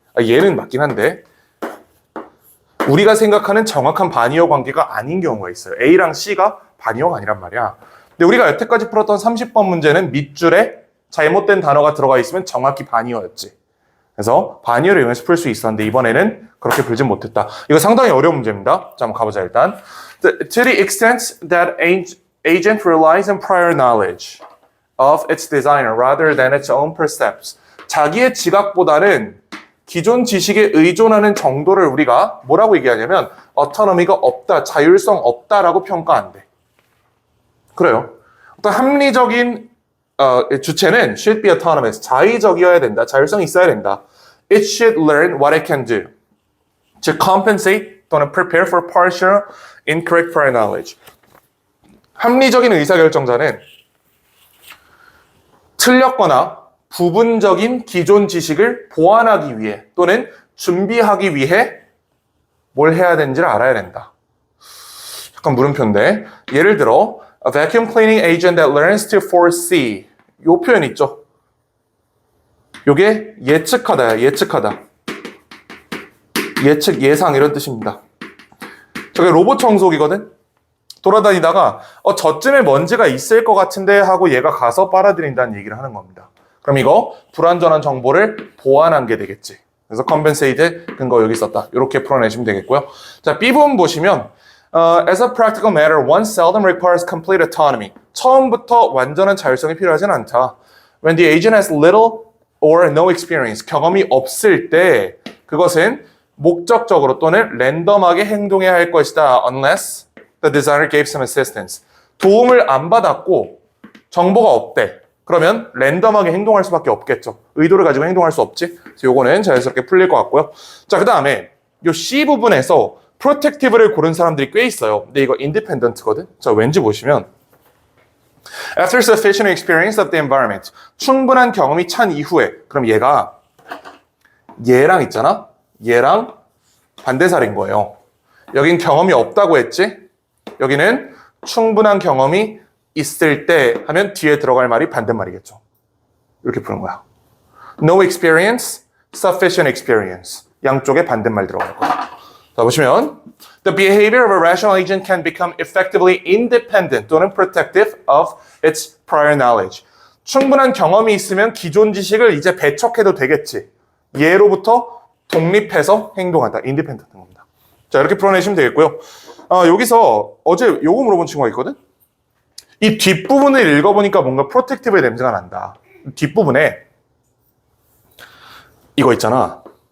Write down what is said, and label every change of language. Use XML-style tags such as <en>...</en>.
<ko>얘는 맞긴 한데 우리가 생각하는 정확한 반이어 관계가 아닌 경우가 있어요. A랑 C가 반이어가 아니란 말이야. 근데 우리가 여태까지 풀었던 30번 문제는 밑줄에 잘못된 단어가 들어가 있으면 정확히 반이어였지. 그래서 반이어를 이용해서 풀 수 있었는데 이번에는 그렇게 풀진 못했다. 이거 상당히 어려운 문제입니다. 자, 한번 가보자 일단.</ko> <en>To the extent that agent relies on prior knowledge of its designer rather than its own percepts.</en> <ko>자기의 지각보다는 기존 지식에 의존하는 정도를 우리가 뭐라고 얘기하냐면 autonomy가 없다, 자율성 없다라고 평가한대. 그래요. 어떤 합리적인 주체는</ko> <en>should be autonomous,</en> <ko>자의적이어야 된다, 자율성이 있어야 된다.</ko> <en>It should learn what it can do to compensate</en> <ko>또는</ko> <en>prepare for partial incorrect prior knowledge.</en> <ko>합리적인 의사결정자는 틀렸거나 부분적인 기존 지식을 보완하기 위해 또는 준비하기 위해 뭘 해야 되는지를 알아야 된다. 약간 물음표인데 예를 들어</ko> <en>A vacuum cleaning agent that learns to foresee</en> <ko>요 표현 있죠? 요게 예측하다야. 예측하다. 예측, 예상 이런 뜻입니다. 저게 로봇 청소기거든? 돌아다니다가 저쯤에 먼지가 있을 것 같은데 하고 얘가 가서 빨아들인다는 얘기를 하는 겁니다. 그럼 이거 불완전한 정보를 보완한 게 되겠지. 그래서 compensate 근거 여기 있었다. 이렇게 풀어내시면 되겠고요. 자, B부분 보시면</ko> <en>as a practical matter, one seldom requires complete autonomy.</en> <ko>처음부터 완전한 자율성이 필요하진 않다.</ko> <en>When the agent has little or no experience,</en> <ko>경험이 없을 때 그것은 목적적으로 또는 랜덤하게 행동해야 할 것이다.</ko> <en>Unless the designer gave some assistance.</en> <ko>도움을 안 받았고 정보가 없대. 그러면 랜덤하게 행동할 수밖에 없겠죠. 의도를 가지고 행동할 수 없지. 그래서 요거는 자연스럽게 풀릴 것 같고요. 자, 그 다음에 요 C 부분에서 protective를 고른 사람들이 꽤 있어요. 근데 이거 independent거든. 자, 왠지 보시면</ko> <en>After sufficient experience of the environment.</en> <ko>충분한 경험이 찬 이후에. 그럼 얘랑 있잖아. 얘랑 반대살인 거예요. 여긴 경험이 없다고 했지. 여기는 충분한 경험이 있을 때 하면 뒤에 들어갈 말이 반대말이겠죠. 이렇게 푸는 거야.</ko> <en>No experience, sufficient experience.</en> <ko>양쪽에 반대말 들어갈 거야. 자, 보시면</ko> <en>The behavior of a rational agent can become effectively independent</en> <ko>또는</ko> <en>protective of its prior knowledge.</en> <ko>충분한 경험이 있으면 기존 지식을 이제 배척해도 되겠지. 얘로부터 독립해서 행동한다. independent인 겁니다. 자, 이렇게 풀어내시면 되겠고요. 여기서 어제 요거 물어본 친구가 있거든? 이 뒷부분을 읽어보니까 뭔가 protective의 냄새가 난다. 뒷부분에 이거 있잖아.</ko>